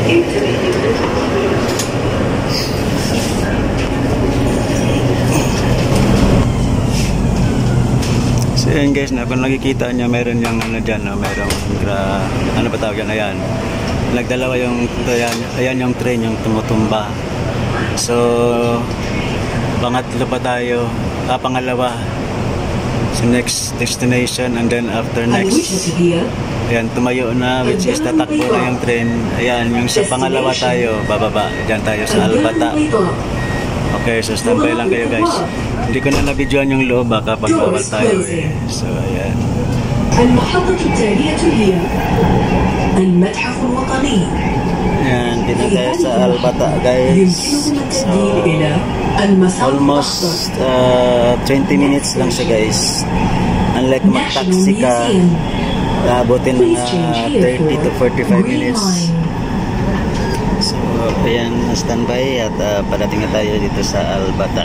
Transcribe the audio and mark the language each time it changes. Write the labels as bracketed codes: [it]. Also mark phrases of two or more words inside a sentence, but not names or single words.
[tl] So yun guys, na kung nakikita nyo, meron yung ano dyan, no? Merong ano ba tawag yan, ayan. Nagdalawa yung, ayan yung train, yung tumutumba. So pangatlo pa tayo, pangalawa sa [en] next destination, and then after next, [tl] ayan, tumayo na, [en] which is [tl] tatakbo na yung train. Ayan, yung sa pangalawa tayo, bababa, dyan tayo sa Albata. Okay, so standby lang kayo guys. Hindi ko na na-videoan yung loob, baka pagbawal tayo eh. So ayan. [ar] المحطة التالية هي المتحف الوطني. [tl] Ayan, dito tayo sa Albata guys. So [en] almost 20 minutes [tl] lang siya guys. Unlike mag-taxi ka, abutin mga [en] 30 to 45 minutes. [tl] So ayan, standby at parating na tayo dito sa Albata.